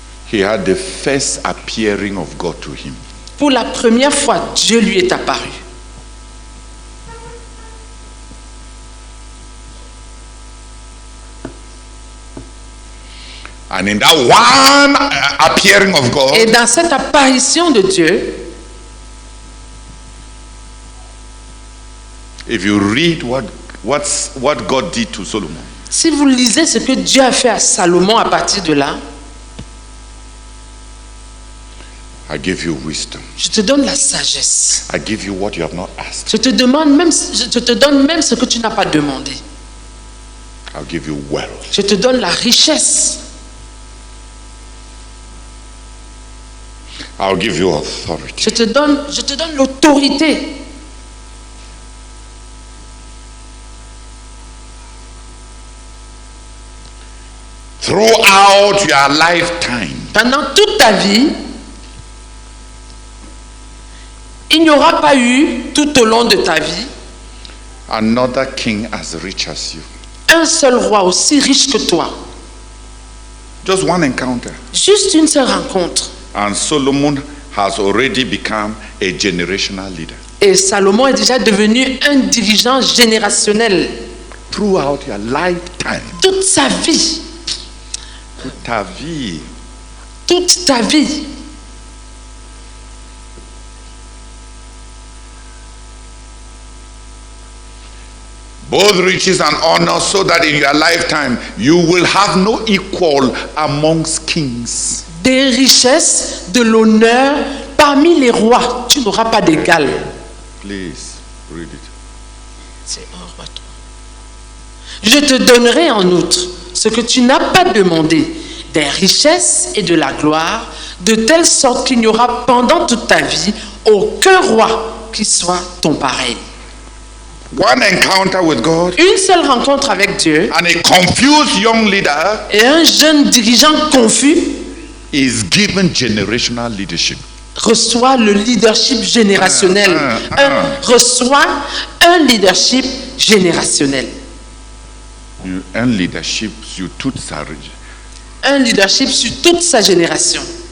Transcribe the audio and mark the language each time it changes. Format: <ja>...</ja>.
<en>he had the first appearing of God to him.</en> <fr>pour la première fois, Dieu lui est apparu.</fr> <en>And in that one appearing of God,</en> <fr>Et dans cette apparition de Dieu,</fr> <en>if you read what God did to Solomon,</en> <fr>si vous lisez ce que Dieu a fait à Salomon à partir de là,</fr> <en>I give you wisdom.</en> <fr>je te donne la sagesse.</fr> <en>I give you what you have not asked.</en> <fr>Je te donne même ce que tu n'as pas demandé.</fr> <en>I'll give you wealth.</en> <fr>Je te donne la richesse.</fr> <en>I'll give you authority.</en> <fr>Je te donne l'autorité.</fr> <en>Throughout your lifetime,</en> <fr>Pendant toute ta vie, il n'y aura pas eu, tout au long de ta vie,</fr> <en>another king as rich as you.</en> <fr>un seul roi aussi riche que toi.</fr> <en>Just one encounter.</en> <fr>Juste une seule rencontre.</fr> <en>And Solomon has already become a generational leader.</en> <fr>Et Salomon est déjà devenu un dirigeant générationnel.</fr> <en>throughout your lifetime.</en> <fr>toute sa vie, Toute ta vie. toute ta vie.</fr> <en>Both riches and honor, so that in your lifetime you will have no equal amongst kings.</en> <fr>Des richesses, de l'honneur, parmi les rois, tu n'auras pas d'égal.</fr> <en>Please read it.</en> <fr>C'est un roi, toi. Je te donnerai en outre ce que tu n'as pas demandé, des richesses et de la gloire, de telle sorte qu'il n'y aura pendant toute ta vie aucun roi qui soit ton pareil.</fr> <en>One encounter with God</en> <fr>Une seule rencontre avec Dieu</fr> <en>and a confused young leader</en> <fr>et un jeune dirigeant confus</fr> <en>is given generational leadership.</en> <fr>reçoit le leadership générationnel. Reçoit un leadership générationnel. Un leadership sur toute sa région. Un leadership sur toute sa génération.</fr>